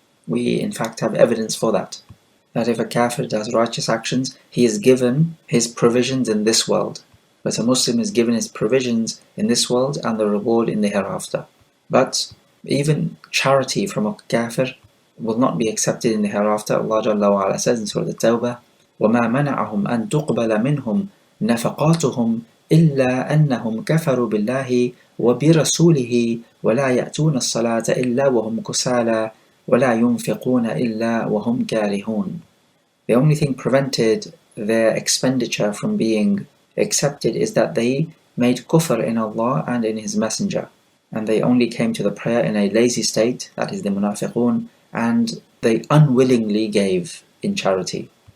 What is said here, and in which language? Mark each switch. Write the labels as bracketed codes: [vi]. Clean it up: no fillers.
[en] We in fact have evidence for that. That if a kafir does righteous actions, he is given his provisions in this world. But a Muslim is given his provisions in this world and the reward in the hereafter. But even charity from a kafir will not be accepted in the hereafter. Allah Jalla wa Ala says in Surah At-Tawbah, [ar] وَمَا مَنَعَهُمْ أَن تُقْبَلَ مِنْهُمْ نَفَقَاتُهُمْ إِلَّا أَنَّهُمْ كَفَرُوا بِاللَّهِ وَبِرَسُولِهِ وَلَا يَأْتُونَ الصَّلَاةَ إِلَّا وَهُمْ كُسَالَى وَلَا يُنْفِقُونَ إِلَّا وَهُمْ كَارِهُونَ. [en] The only thing prevented their expenditure from being accepted is that they made kufr in Allah and in His Messenger. And they only came to the prayer in a lazy state, that is the munafiqun, and they unwillingly gave in charity.